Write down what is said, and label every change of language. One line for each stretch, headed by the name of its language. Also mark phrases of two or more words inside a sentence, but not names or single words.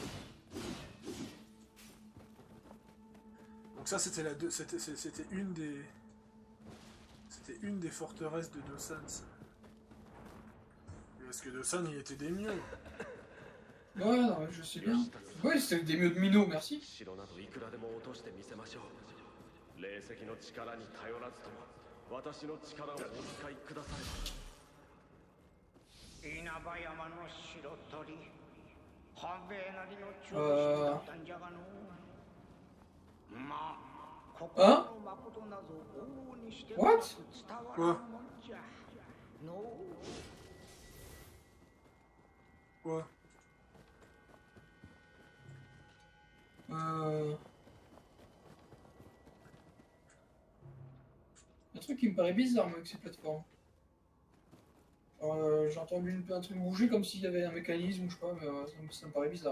French: Donc ça, c'était c'était une des... C'était une des forteresses de Dosan, ça. Parce que Dosan, il était des mieux. Ouais, non, je sais bien. Oui, c'était des mieux de Mino, merci.
Japanese: 城などいくらでも落としてみせましょう。霊石の力に頼らずとも私の力をお使いくだされ。稲葉山の白鳥半兵衛なりの忠臣だったんじゃがのまあここの誠なぞ往々にして What? 伝わらんもんじゃの
French: Quoi? Un truc qui me paraît bizarre moi, avec ces plateformes. J'ai entendu un truc bouger comme s'il y avait un mécanisme ou je sais pas, mais ça me paraît bizarre.